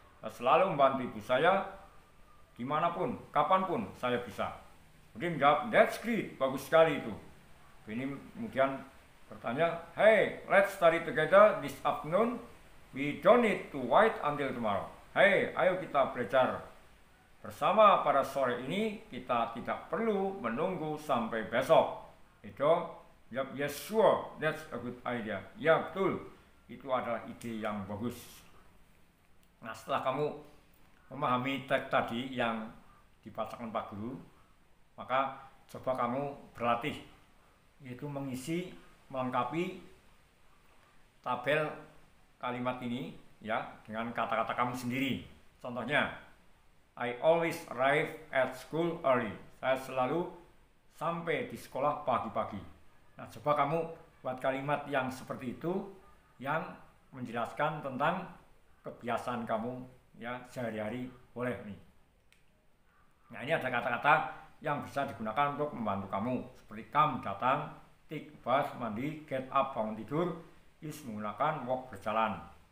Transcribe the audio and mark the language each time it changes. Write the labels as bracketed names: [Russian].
[Indonesian] Saya selalu membantu ibu saya dimanapun, kapanpun saya bisa. Kemudian menjawab, [English] that's great, [Indonesian] bagus sekali itu. Ini kemudian bertanya, [English] hey, let's study together this afternoon. We don't need to wait until tomorrow. [Indonesian] Hey, ayo kita belajar bersama pada sore ini. Kita tidak perlu menunggu sampai besok. [English] Itu, yes sure, that's a good idea. [Indonesian] Ya betul, itu adalah ide yang bagus. Nah, setelah kamu memahami teks tadi yang dibacakan Pak Guru, maka coba kamu berlatih, yaitu mengisi, melengkapi tabel kalimat ini ya dengan kata-kata kamu sendiri. [English] Contohnya, I always arrive at school early. [Indonesian] Saya selalu sampai di sekolah pagi-pagi. Nah, coba kamu buat kalimat yang seperti itu yang menjelaskan tentang kebiasaan kamu ya sehari-hari, boleh nih. Nah, ini ada kata-kata yang bisa digunakan untuk membantu kamu, seperti come, datang, take bus, mandi, get up, bangun tidur, is menggunakan walk, berjalan.